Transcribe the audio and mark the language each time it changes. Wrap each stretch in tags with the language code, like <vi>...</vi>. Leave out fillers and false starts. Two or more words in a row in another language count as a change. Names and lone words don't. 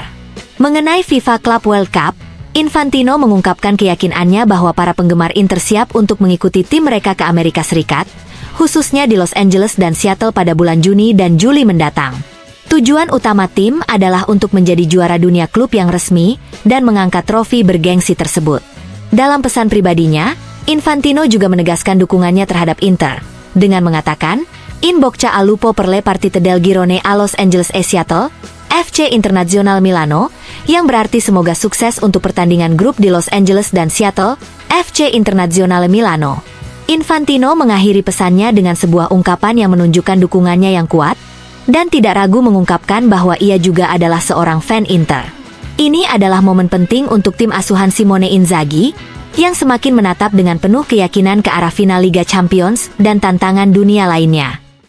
<id>Mengenai FIFA Club World Cup, Infantino mengungkapkan keyakinannya bahwa para penggemar Inter siap untuk mengikuti tim mereka ke Amerika Serikat, khususnya di Los Angeles dan Seattle pada bulan Juni dan Juli mendatang. Tujuan utama tim adalah untuk menjadi juara dunia klub yang resmi dan mengangkat trofi bergengsi tersebut. Dalam pesan pribadinya, Infantino juga menegaskan dukungannya terhadap Inter, dengan mengatakan,</id> <it>"In bocca al lupo per le partite del girone a Los Angeles e Seattle, FC Internazionale Milano,"</it> <id>yang berarti semoga sukses untuk pertandingan grup di Los Angeles dan Seattle, FC Internazionale Milano. Infantino mengakhiri pesannya dengan sebuah ungkapan yang menunjukkan dukungannya yang kuat, dan tidak ragu mengungkapkan bahwa ia juga adalah seorang fan Inter. Ini adalah momen penting untuk tim asuhan Simone Inzaghi, yang semakin menatap dengan penuh keyakinan ke arah final Liga Champions dan tantangan dunia lainnya.</id>